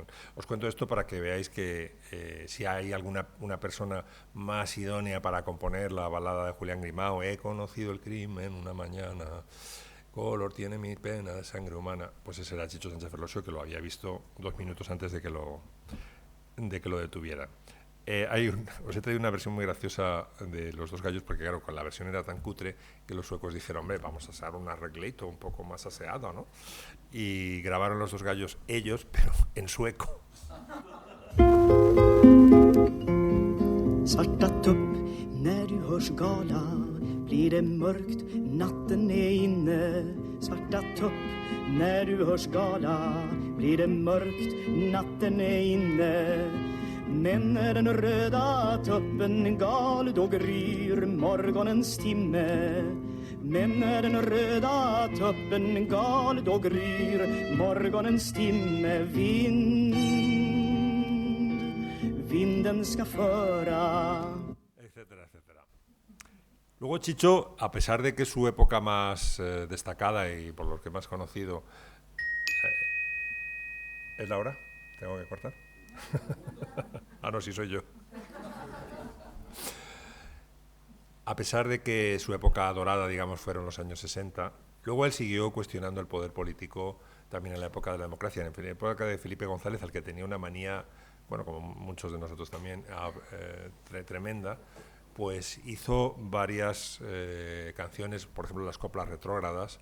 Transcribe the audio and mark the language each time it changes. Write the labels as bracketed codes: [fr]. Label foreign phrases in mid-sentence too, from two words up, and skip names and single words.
[es] Os cuento esto para que veáis que si hay una persona más idónea para componer la balada de Julián Grimau, he conocido el crimen una mañana, color tiene mi pena de sangre humana, pues ese era Chicho Sánchez Ferlosio, que lo había visto 2 minutos antes de que lo detuvieran. Os he traído una versión muy graciosa de Los Dos Gallos, porque claro, con la versión era tan cutre que los suecos dijeron, hombre, vamos a hacer un arreglito un poco más aseado, ¿no? Y grabaron Los Dos Gallos ellos, pero en sueco. [sv] Svarta tupp, när du hörs gala blir det mörkt, natten är inne. Svarta tupp, när du hörs gala blir det mörkt, natten är inne. Men när den röda tuppen gal, då gryr morgonens timme. Men när den röda tuppen gal, då gryr morgonens timme. Vinden ska föra, [es] etcétera, etcétera. Luego Chicho, a pesar de que su época más destacada y por lo que más conocido... ¿Es la hora? ¿Tengo que cortar? Ah, no, sí soy yo. A pesar de que su época dorada, digamos, fueron los años 60, luego él siguió cuestionando el poder político también en la época de la democracia, en la época de Felipe González, al que tenía una manía, bueno, como muchos de nosotros también, tremenda, pues hizo varias canciones, por ejemplo, las coplas retrógradas.